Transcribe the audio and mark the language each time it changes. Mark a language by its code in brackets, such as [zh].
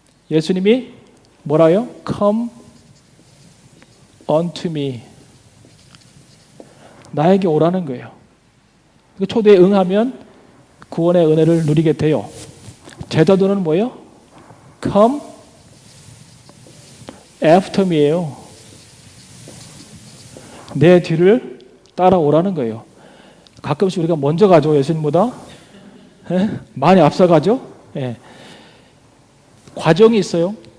[ko] 예수님이 뭐라요? [en] Come unto me. [ko] 나에게 오라는 거예요. 그 초대에 응하면 구원의 은혜를 누리게 돼요. 제자들은 뭐예요? [en] Come after me예요. [ko] 내 뒤를 따라오라는 거예요. 가끔씩 우리가 먼저 가죠, 예수님보다. 많이 앞서가죠. 과정이 있어요.